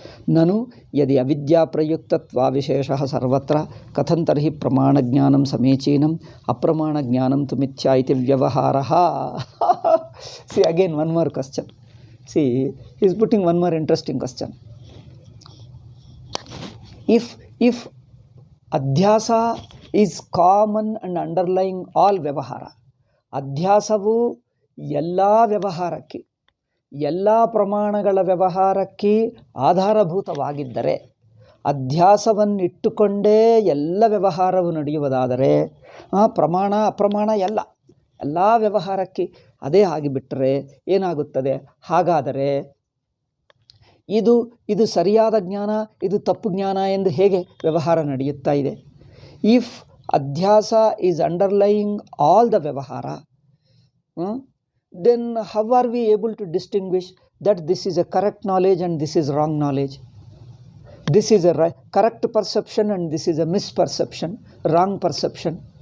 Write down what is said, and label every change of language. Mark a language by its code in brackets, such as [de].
[sa] Nanu yadi avidya prayuktatva visheshah sarvatra kathan tarhi pramana jnanam samichinam apramana jnanam tu mithya iti vyavaharaha. [en] See again one more question. See, he is putting one more interesting question. If adhyasa is common and underlying all vyavahara, [kn] adhyasavu ella vyavaharakki, ಎಲ್ಲ ಪ್ರಮಾಣಗಳ ವ್ಯವಹಾರಕ್ಕೆ ಆಧಾರಭೂತವಾಗಿದ್ದರೆ, ಅಧ್ಯಾಸವನ್ನಿಟ್ಟುಕೊಂಡೇ ಎಲ್ಲ ವ್ಯವಹಾರವು ನಡೆಯುವುದಾದರೆ, ಪ್ರಮಾಣ ಅಪ್ರಮಾಣ ಎಲ್ಲ ವ್ಯವಹಾರಕ್ಕೆ ಅದೇ ಆಗಿಬಿಟ್ಟರೆ ಏನಾಗುತ್ತದೆ? ಹಾಗಾದರೆ ಇದು ಸರಿಯಾದ ಜ್ಞಾನ, ಇದು ತಪ್ಪು ಜ್ಞಾನ ಎಂದು ಹೇಗೆ ವ್ಯವಹಾರ ನಡೆಯುತ್ತಾ ಇದೆ? [en] If ಅಧ್ಯಾಸ is underlying all the ವ್ಯವಹಾರ, then how are we able to distinguish that this is a correct knowledge and this is wrong knowledge? This is a correct perception and this is a misperception, wrong perception.